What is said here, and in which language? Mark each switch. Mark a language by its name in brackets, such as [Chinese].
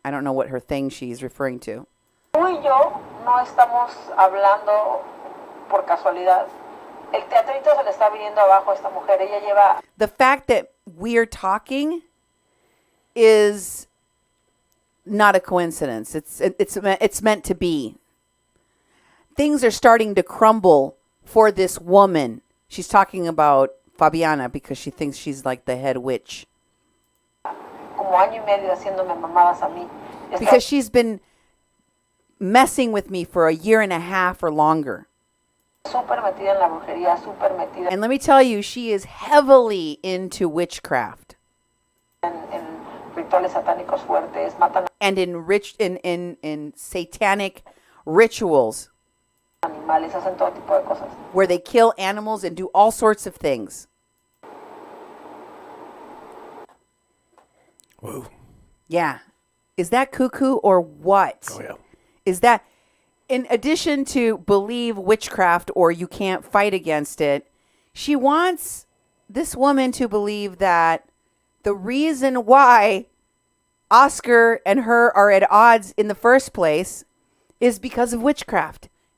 [English] I don't know what her thing she's referring to. [Spanish] Tú y yo no estamos hablando por casualidad. El teatrito se le está viniendo abajo a esta mujer. Ella lleva [English] The fact that we're talking is not a coincidence. It's meant to be. Things are starting to crumble for this woman. She's talking about Fabiana because she thinks she's like the head witch. [Spanish] como año y medio haciéndome mamadas a mí. [English] Because she's been messing with me for a year and a half or longer. [Spanish] Súper metida en la brujería, súper metida [English] And let me tell you, she is heavily into witchcraft [Spanish] en rituales satánicos fuertes, matan [English] and in satanic rituals [Spanish] animales, hacen todo tipo de cosas. [English] where they kill animals and do all sorts of things. Whoa. Yeah. Is that cuckoo or what? Oh, yeah. Is that, in addition to believe witchcraft or you can't fight against it, she wants this woman to believe that the reason why Oscar and her are at odds in the first place is because of witchcraft.